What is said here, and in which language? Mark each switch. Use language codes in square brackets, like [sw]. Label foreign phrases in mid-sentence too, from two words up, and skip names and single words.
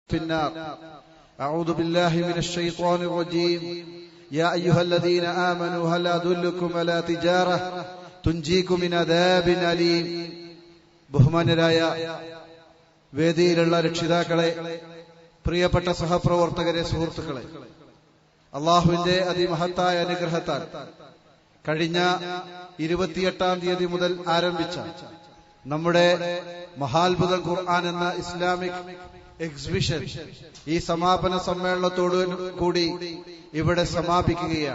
[ar] في النار. أعوذ بالله من الشيطان الرجيم. يا أيها الذين آمنوا هل أدلكم على تجارة تنجيكم من عذاب أليم. [ml] ബഹുമാന്യരായ വേദിയിലുള്ള രക്ഷിതാക്കളെ, പ്രിയപ്പെട്ട സഹപ്രവർത്തകരെ, സുഹൃത്തുക്കളെ, അള്ളാഹുവിന്റെ അതിമഹത്തായ അനുഗ്രഹത്താൽ കഴിഞ്ഞ 28-ാം തീയതി മുതൽ ആരംഭിച്ച നമ്മുടെ മഹാത്ഭുതം ഖുർആൻ എന്ന [en] Islamic exhibition [ml] ഈ സമാപന സമ്മേളനത്തോടു കൂടി ഇവിടെ സമാപിക്കുകയാണ്.